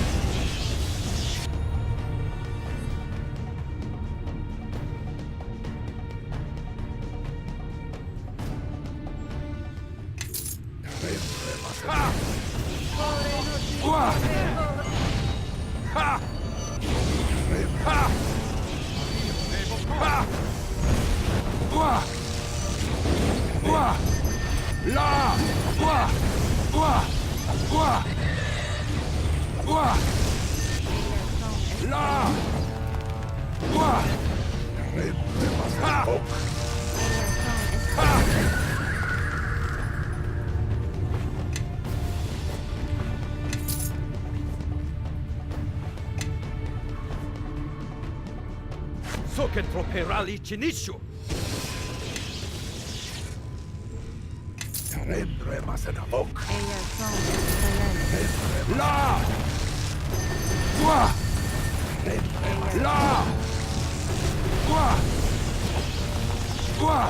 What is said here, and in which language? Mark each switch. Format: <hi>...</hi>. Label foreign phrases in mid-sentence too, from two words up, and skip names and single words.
<fr>Ha! Quoi? Ha! Ha! Ha! Quoi? Quoi? Là! Quoi? Quoi? Quoi? Quoi? Là! Quoi? Ha! Ha!</fr> <it>So che troverà l'infinito!</it> <fr>Là! Quoi? Là! Quoi? Quoi?</fr>